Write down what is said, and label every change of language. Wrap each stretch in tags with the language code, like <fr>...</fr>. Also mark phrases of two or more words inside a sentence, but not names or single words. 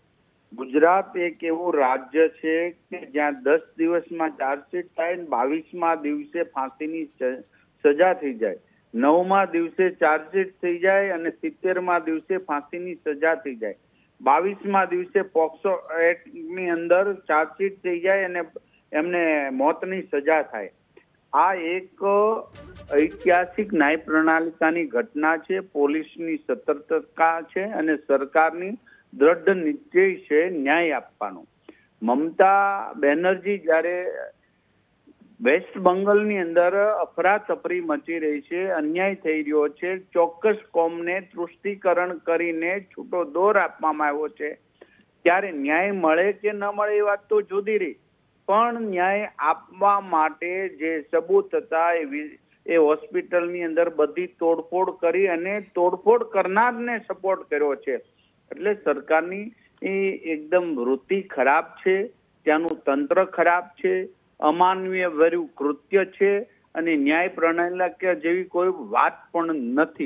<gu>ગુજરાત એક એવં રાજ્ય છે કે જ્યાં 10 દિવસમાં ચાર્જશીટ થાય, 22મા દિવસે ફાંસીની સજા થઈ જાય, 9મા દિવસે ચાર્જશીટ થઈ જાય અને 70મા દિવસે ફાંસીની સજા થઈ જાય, 22મા દિવસે પૉક્સો એક્ટની અંદર ચાર્જશીટ થઈ જાય અને એમને મૌતની સજા થાય। આ એક ઐતિહાસિક ન્યાય પ્રણાલિકાની ઘટના છે। પોલીસની સતર્કતા છે અને સરકારની દૃઢ નિશ્ચય છે ન્યાય આપવાનો। મમતા બેનર્જી જ્યારે વેસ્ટ બંગાલની અંદર અફરાતફરી મચી રહી છે, અન્યાય થઈ રહ્યો છે, ચોક્કસ કોમને તુષ્ટીકરણ કરીને છૂટો દૌર આપવામાં આવ્યો છે, ત્યારે ન્યાય મળે કે ન મળે એ વાત તો જુદી રહી, પણ ન્યાય આપવા માટે જે સબૂત હતા એ होस्पिટલની અંદર બધી તોડફોડ કરી અને તોડફોડ કરનારને સપોર્ટ કર્યો છે। એટલે સરકારની એકદમ વૃત્તિ ખરાબ છે, ત્યાંનું તંત્ર ખરાબ છે, અમાનવીય ભર્યું કૃત્ય છે અને ન્યાય પ્રણાલિકા જેવી કોઈ વાત પણ નથી।</gu>